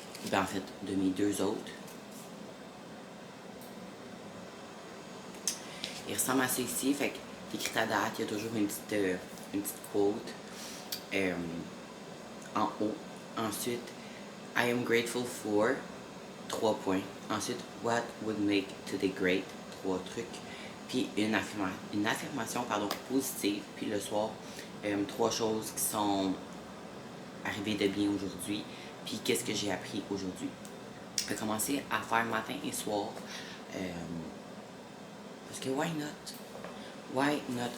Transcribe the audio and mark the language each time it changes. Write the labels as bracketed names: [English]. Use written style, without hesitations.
[French] Ben, en fait, de mes 2 autres. Il ressemble à ça ici. Fait que t'écris ta date, il y a toujours une petite quote en haut. Ensuite, [English] I am grateful for 3 points. [French] Ensuite, [English] what would make today great 3 [French] trucs. Puis une affirmation positive. Puis le soir, 3 choses qui sont arrivées de bien aujourd'hui. Puis qu'est-ce que j'ai appris aujourd'hui. Je vais commencer à faire matin et soir. Parce que [English] why not? Why not?